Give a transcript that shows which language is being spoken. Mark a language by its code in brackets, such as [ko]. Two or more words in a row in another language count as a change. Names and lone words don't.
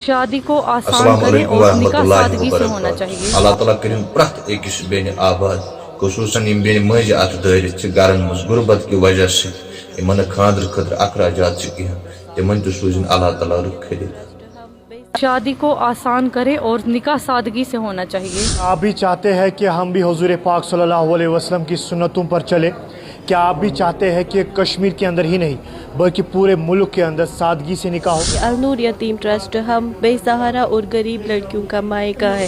[ur] شادی کو آسان [ar] अस्सलाम [ur] करें [ar] वालेकुम [ur] اور نکاح [ar] वरहमतुल्लाहि [ur] سادگی سے ہونا [ar] वबरकातुहू। [ur] चाहिए। [ks] अल्लाह ताला करिन प्रत अकिस बेन आबाद खुसूसन यम बेन मज अत दारित गरन मज [ur] غربت کی وجہ سے [ks] इन खांदर खतर अखराजात कह तिमन तूजन अल्लाह ताला रुख खिलित। [ur] شادی کو آسان کریں اور نکاح سادگی سے ہونا چاہیے. آپ بھی چاہتے ہیں کہ ہم بھی حضور پاک [ar] صلى الله عليه وسلم [ur] کی سنتوں پر چلے? کیا آپ بھی چاہتے ہیں کہ کشمیر کے اندر ہی نہیں بلکہ پورے ملک کے اندر سادگی سے نکاح ہو? ال-نور یتیم ٹرسٹ ہم بےسہارا اور غریب لڑکیوں کا مائکہ ہے.